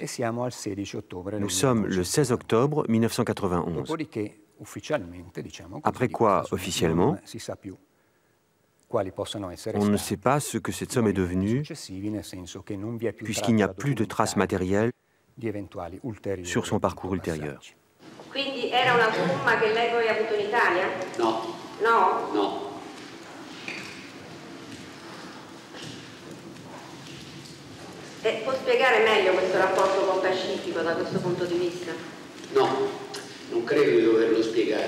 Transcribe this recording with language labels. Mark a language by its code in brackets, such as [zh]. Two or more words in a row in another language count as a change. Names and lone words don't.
[fr] Nous sommes le 16 octobre 1991. Après quoi, officiellement, on ne sait pas ce que cette somme est devenue, puisqu'il n'y a plus de traces matérielles sur son parcours ultérieur. [it] Quindi era una somma che lei poi ha avuto in Italia? No. No? No. E può spiegare meglio questo rapporto con Pacifico da questo punto di vista? No, non credo di doverlo spiegare.